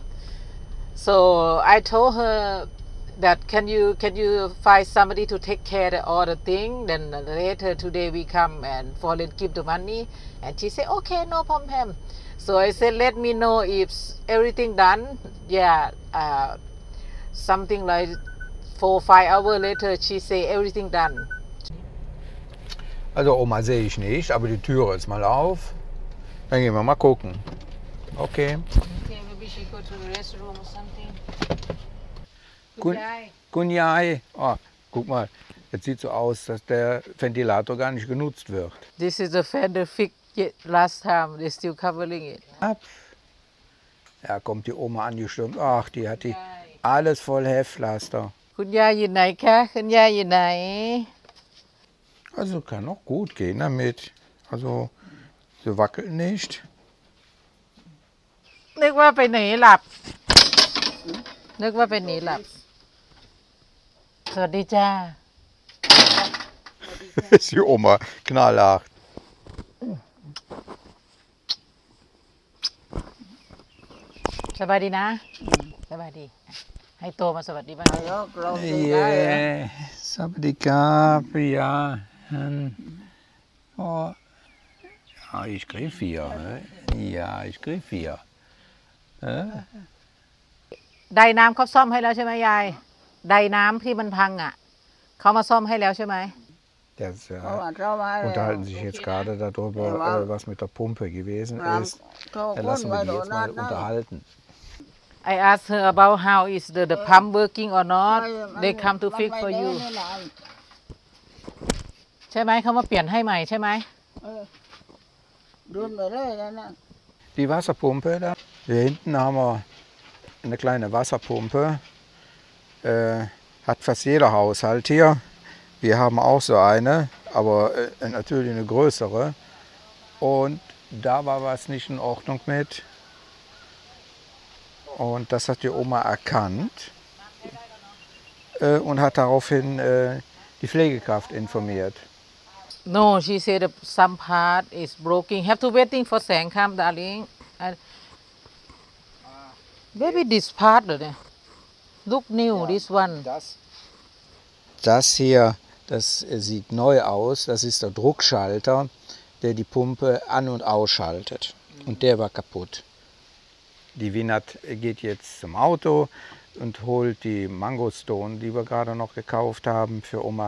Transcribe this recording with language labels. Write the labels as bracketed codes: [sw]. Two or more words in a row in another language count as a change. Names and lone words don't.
[en] So I told her that can you find somebody to take care of all the thing. Then later today we come and Fallen give the money. And she said, okay, no problem. So I said, let me know if everything done. Yeah, something like 4-5 hours later, she say everything done. [de] Also Oma sehe ich nicht, aber die Türe ist mal auf. Dann gehen wir mal gucken. Okay. [en] Okay, maybe she go to the restroom or something. [th] Kunjai. [de] Oh, guck mal, jetzt sieht so aus, dass der Ventilator gar nicht genutzt wird. [en] This is the fan they fixed last time. They're still covering it. [de] Ja, kommt die Oma angestürmt. Ach, die hat alles voll Heftpflaster. [th] คุณยายอยู่ไหนคะคุณยายอยู่ไหน [de] Also kann auch gut gehen damit. Also sie wackelt nicht. [th] นึกว่าไปไหนหลับนึกว่าไปไหนหลับสวัสดีจ้า [de] Ist die Oma knallhart. [th] สบายดีนะสบายดีให้โตมาสวัสดีบ้าง [en] Yeah, Sabadika, ja. [de] Oh. Ja, ich krieg 4. Ja, ich krieg 4. [th] ไดน้ำเขาซ่อมให้แล้วใช่ไหมยายไดน้ำที่มันพังอ่ะเขามาซ่อมให้แล้วใช่ไหม [de] Das unterhalten sich jetzt gerade darüber, was mit der Pumpe gewesen ist. Dann lassen wir die jetzt mal unterhalten. [en] I asked her about how is the pump working or not. They come to fix for you. [th] ใช่ไหมเขามาเปลี่ยนให้ใหม่ใช่ไหม [de] Die Wasserpumpe da. Hier hinten haben wir eine kleine Wasserpumpe. Hat fast jeder Haushalt hier. Wir haben auch so eine, aber natürlich eine größere. Und da war was nicht in Ordnung mit. Und das hat die Oma erkannt und hat daraufhin die Pflegekraft informiert. [en] No, she said some part is broken. Have to waiting for Sang come, darling. Maybe this part, look new. This one. [de] Das hier, das sieht neu aus. Das ist der Druckschalter, der die Pumpe an- und ausschaltet. Und der war kaputt. Die Winat geht jetzt zum Auto und holt die Mangoston, die wir gerade noch gekauft haben für Oma.